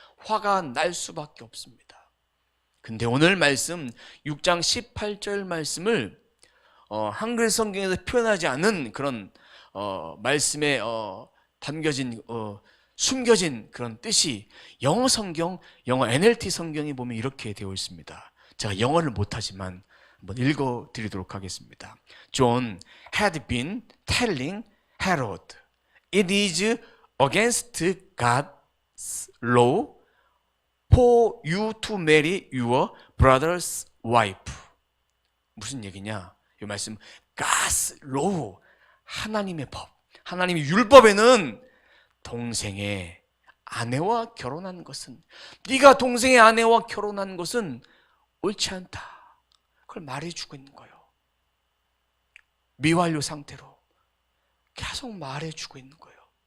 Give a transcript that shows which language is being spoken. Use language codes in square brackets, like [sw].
[ko] 화가 날 수밖에 없습니다. 근데 오늘 말씀 6장 18절 말씀을 한글 성경에서 표현하지 않은 그런 말씀에 담겨진 숨겨진 그런 뜻이 영어 성경, 영어 NLT 성경에 보면 이렇게 되어 있습니다. 제가 영어를 못하지만 한번 읽어드리도록 하겠습니다. [en] John had been telling Herod, it is against God's law for you to marry your brother's wife. [ko] 무슨 얘기냐? 이 말씀 [en] God's law, [ko] 하나님의 법, 하나님의 율법에는 동생의 아내와 결혼한 것은, 네가 동생의 아내와 결혼한 것은 옳지 않다. 그걸 말해주고 있는 거예요. 미완료 상태로 계속 말해주고 있는 거예요.